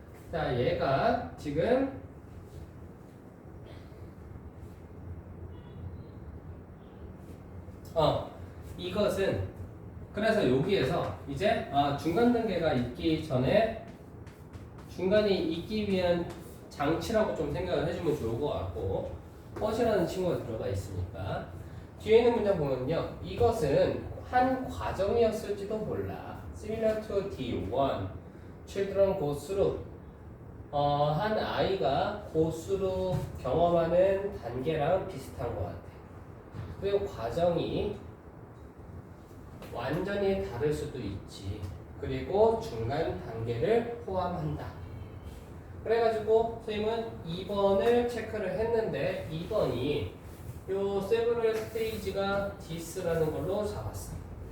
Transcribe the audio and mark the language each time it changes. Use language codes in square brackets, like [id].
[ko] 자, 얘가 지금 이것은 그래서 여기에서 이제 중간 단계가 있기 전에 중간이 있기 위한 장치라고 좀 생각을 해주면 좋을 것 같고, 엇이라는 친구가 들어가 있으니까 뒤에 있는 문장 보면요, 이것은 한 과정이었을지도 몰라. [en] Similar to D1, children go through. [ko] 한 아이가 [en] go through [ko] 경험하는 단계랑 비슷한 것 같아. 그리고 과정이 완전히 다를 수도 있지. 그리고 중간 단계를 포함한다. 그래가지고 선생님은 2번을 체크를 했는데 2번이 요 [en] several stage [ko] 가 this라는 걸로 잡았어.